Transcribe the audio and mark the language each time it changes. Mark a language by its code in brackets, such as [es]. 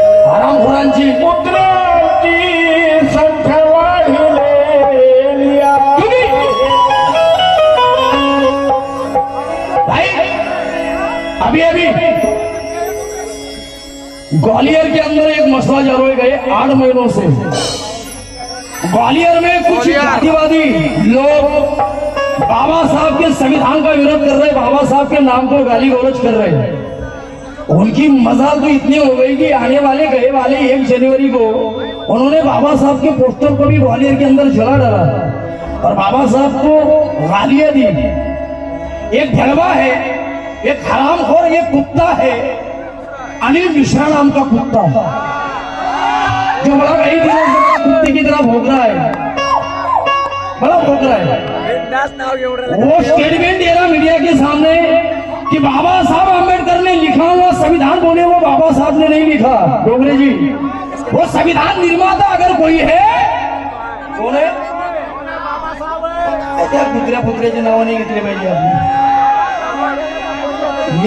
[mr] हरामखोरांची कुत्र्यांची संख्या वाढलेली आहे। [hi] भाई अभी ग्वालियर के अंदर एक मसला जल हो गए 8 महीनों से। ग्वालियर में कुछ जातिवादी लोग बाबा साहब के संविधान का विरोध कर रहे, बाबा साहब के नाम को गाली गलौज कर रहे हैं। उनकी मजाल तो इतनी हो गई कि आने वाले गए वाले 1 जनवरी को उन्होंने बाबा साहब के पोस्टर को भी ग्वालियर के अंदर जला डाला और बाबा साहब को गालियां दी। एक भड़वा है, एक हरामखोर, एक कुत्ता है अनिल मिश्रा नाम का कुत्ता, जो बड़ा कई दिनों से कुत्ते की तरह भौंक रहा है, बड़ा भौंक रहा है। वो स्टेटमेंट दे रहा मीडिया के सामने कि बाबा साहब अम्बेडकर ने लिखा हुआ संविधान बोले, वो बाबा साहब ने नहीं लिखा। डोगरे जी, वो संविधान निर्माता अगर कोई है कौन है? [mr] कुत्र्या पुत्र्याचे नाव [hi] नहीं [mr] घेतले पाहिजे [hi] आपने।